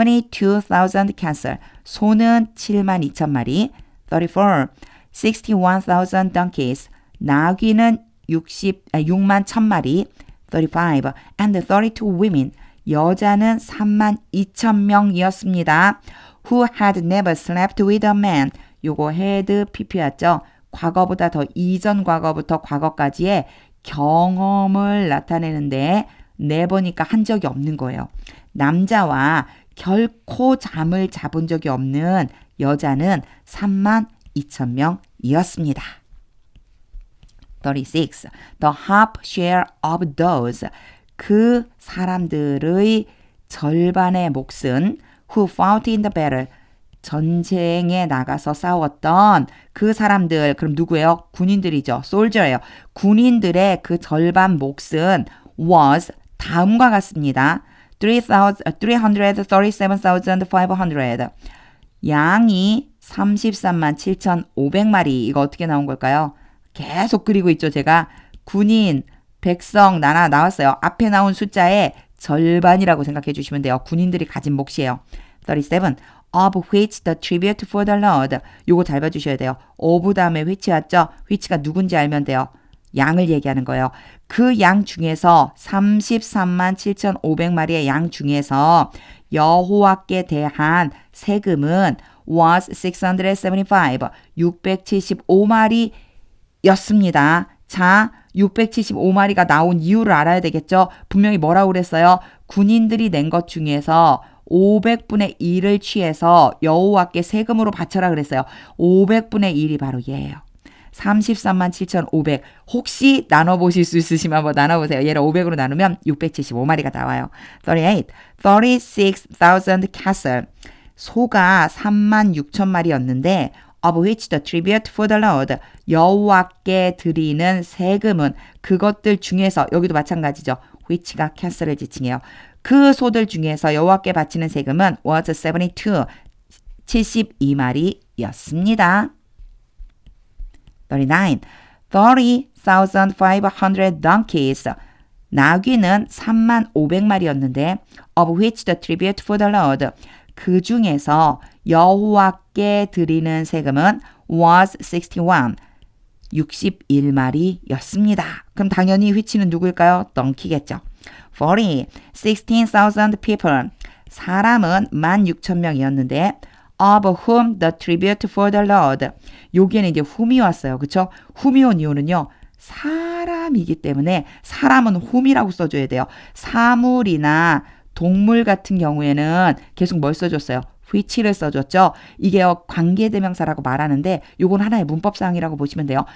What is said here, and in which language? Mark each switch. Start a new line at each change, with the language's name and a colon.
English: 72,000 cattle.
Korean: 소는 7만 2천 마리. 34.
English: 61,000 donkeys.
Korean: 나귀는 6만 1천 마리. 35.
English: And 32 women.
Korean: 여자는 3만 2천 명이었습니다.
English: Who had never slept with a man.
Korean: 요거 had pp였죠. 과거보다 더 이전 과거부터 과거까지의 경험을 나타내는데 never니까 한 적이 없는 거예요. 남자와 결코 잠을 잡은 적이 없는 여자는 3만 2천 명이었습니다.
English: 36. The half share of those.
Korean: 그 사람들의 절반의 몫은
English: who fought in the battle.
Korean: 전쟁에 나가서 싸웠던 그 사람들. 그럼 누구예요? 군인들이죠. soldier예요. 군인들의 그 절반 몫은 was 다음과 같습니다.
English: 337,500.
Korean: 양이 33만 7,500마리. 이거 어떻게 나온 걸까요? 계속 그리고 있죠. 제가 군인, 백성 나왔어요. 앞에 나온 숫자의 절반이라고 생각해 주시면 돼요. 군인들이 가진 몫이에요.
English: 37. Of which the tribute for the Lord.
Korean: 요거 잘 봐주셔야 돼요. of 다음에 which 왔죠? which가 누군지 알면 돼요. 양을 얘기하는 거예요. 그 양 중에서 33만 7,500마리의 양 중에서 여호와께 대한 세금은 was 675. 675마리였습니다. 자, 675마리가 나온 이유를 알아야 되겠죠? 분명히 뭐라고 그랬어요? 군인들이 낸 것 중에서 500분의 1을 취해서 여호와께 세금으로 바쳐라 그랬어요. 500분의 1이 바로 얘예요. 33만 7,500. 혹시 나눠보실 수 있으시면 한번 나눠보세요. 얘를 500으로 나누면 675마리가 나와요.
English: 38. 36,000 cattle.
Korean: 소가 3만 6천 마리였는데
English: of which the tribute for the Lord.
Korean: 여호와께 드리는 세금은 그것들 중에서 여기도 마찬가지죠. which가 castle을 지칭해요. 그 소들 중에서 여호와께 바치는 세금은 was 72. 72마리였습니다. 39.
English: 30,500 donkeys.
Korean: 나귀는 3만 500마리였는데
English: of which the tribute for the Lord.
Korean: 그 중에서 여호와께 드리는 세금은 was 61. 61마리였습니다. 그럼 당연히 which는 누구일까요? donkey겠죠. 40.
English: 16,000 people.
Korean: 사람은 16,000명이었는데
English: of whom the tribute for the Lord.
Korean: 여기에는 이제 whom이 왔어요. 그쵸? whom이 온 이유는요. 사람이기 때문에 사람은 whom이라고 써줘야 돼요. 사물이나 동물 같은 경우에는 계속 뭘 써줬어요? which를 써줬죠. 이게 관계대명사라고 말하는데 요건 하나의 문법사항이라고 보시면 돼요.